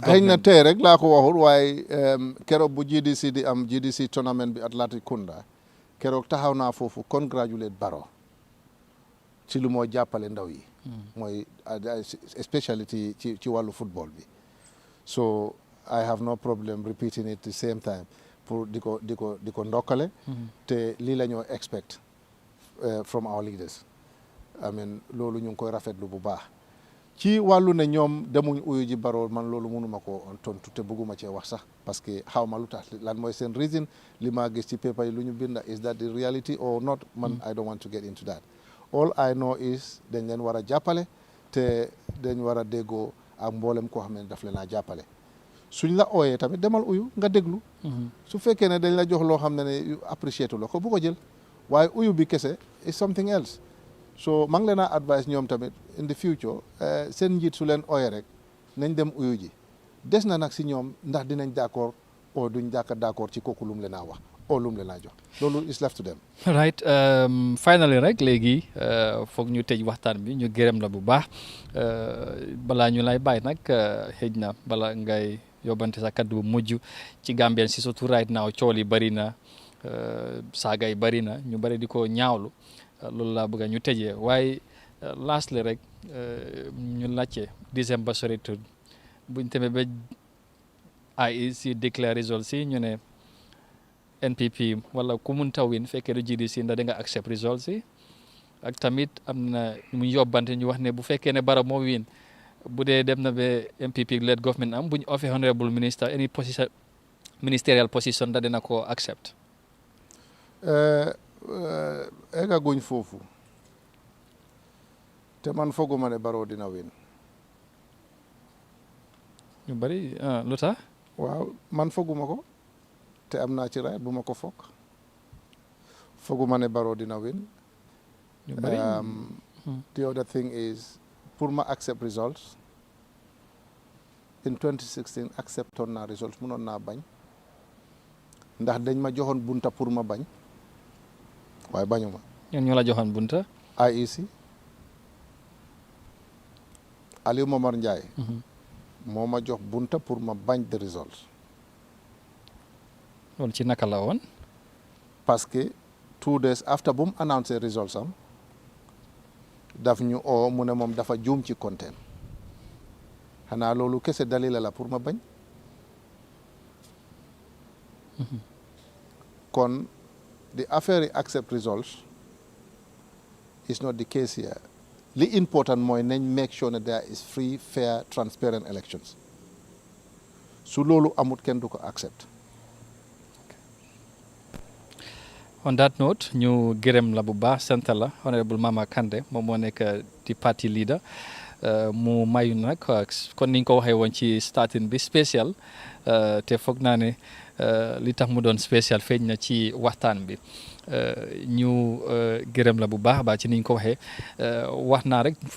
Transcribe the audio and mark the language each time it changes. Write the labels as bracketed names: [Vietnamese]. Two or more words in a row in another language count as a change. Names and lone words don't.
[Wolof] xëy na tey rek laa ko waxul waaye keroog bu GDC di am GDC tournament bi Atlantic Kunda keroog taxaw naa foofu congratulate Barrow ci lu moo jàppale ndaw yi mooy especially ci wàllu football bi [English] so I have no problem repeating it the same time [Wolof] pour di ko ndokkale te lii la ñoo expect [English] from our leaders I mean [Wolof] loolu ñu ngi koy rafetlu bu baax ci wàllu ne ñoom demuñ uyu ji Barrow man loolu mënuma ko tontu te bëgguma cee wax sax [French] parce que [Wolof] xaw ma lu tax lan mooy seen reason li ma gis ci paper yi lu ñu binda [English] is that the reality or not [Wolof] man [English] I don't want to get into that all I know is [Wolof] dañ leen war a jàppale te dañ war a déggoo ak mboolem koo xam ne daf leen a jàppale suñ la ooyee tamit demal uyu nga déglu su fekkee ne dañ la jox loo xam ne apprécié tu la ko bu ko jël waaye uyu bi kese [English] is something else [Wolof] so maa ngi leen a advice ñoom tamit [English] in the future [Wolof] seen njiit su leen ooyee rek nañ dem uyu ji des na nag si ñoom ndax dinañ d'accord o duñ d'accord ci kooku lum leen a wax o lum leen a jox loolu [English] is left to them. right finally [Wolof] rek léegi foog ñu tëj waxtaan bi ñu gërëm la bu baax balaa ñu lay bàyyi nag xëj na bala ngay yóbbante sa kaddu bu mujj ci Gambien si surtout [English] right now [Wolof] cool yi bëri na saaga yi bëri na ñu bëri di ko ñaawlu loolu laa bëgg ñu tëjee waaye lastly rek ñu laajte December soritul buñ demee ba IEC [English] declare results [Wolof] yi ñu ne NPP wala ku mun taw win fekkee du GDC ndax da nga [English] accept results [Wolof] yi ak tamit am na mu yóbbante ñu wax ne bu fekkee ne Barrow moo win bu dee dem na ba [English] MPP led government [Wolof] am bu ñu offee [English] honorable minister any position ministerial position [Wolof] da dina ko accept. eggaguñ foofu te man fooguma ne Barrow dina win. ñu bëri lu tax. waaw man fooguma ko te am naa ci raay bu ma ko foog fooguma ne Barrow dina win. ñu bëri [English] the other thing is [Wolof] pour ma [English] accept results in 2016 [Wolof] acceptoon naa results mënoon naa bañ ndax dañ ma joxoon bunta pour ma bañ waaye bañuma. ñun ñoo la joxoon bunta. IEC Alieu Momar Njie moo ma jox bunta pour ma bañ [English] the results. [Wolof] loolu ci naka la woon. [French] parce que [English] 2 days after [Wolof] bu mu annoncé results am daf ñu oo mu ne moom dafa juum ci konteen xanaa loolu kese dalila la pour ma bañ. [English] kon the affaire yi accept results is not the case here. [Wolof] li important mooy nañ [English] make sure [Wolof] ne [English] there is free fair transparent elections [Wolof] su loolu amut kenn du ko accept. [English] on that note [Wolof] ñu gërëm la bu baax sant la honorable Mama Kandeh moom moo nekk di [English] party leader [Wolof] mu mayu nag kon niñ ko waxee woon ci starting bi spécial te foog naa ne li tax mu doon spécial feeñ na ci waxtaan bi ñu gërëm la bu baax baax ci niñ ko waxee wax naa rek fu